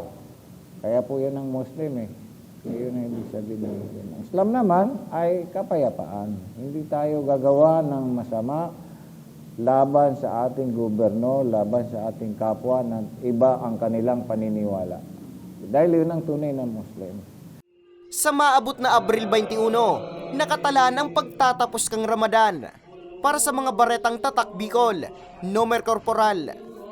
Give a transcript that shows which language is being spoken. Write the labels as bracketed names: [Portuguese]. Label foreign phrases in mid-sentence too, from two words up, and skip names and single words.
[Filipino] Kaya po yan ang Muslim eh. Yun ang ibig sabihin. Ang Islam naman ay kapayapaan. Hindi tayo gagawa ng masama laban sa ating gobyerno, laban sa ating kapwa na iba ang kanilang paniniwala. Dahil yun ang tunay na Muslim. [Bikol] Sa maabot na Abril 21, nakatala ng pagtatapos kang Ramadan. Para sa mga baretang tatak Bicol, Nomer Corporal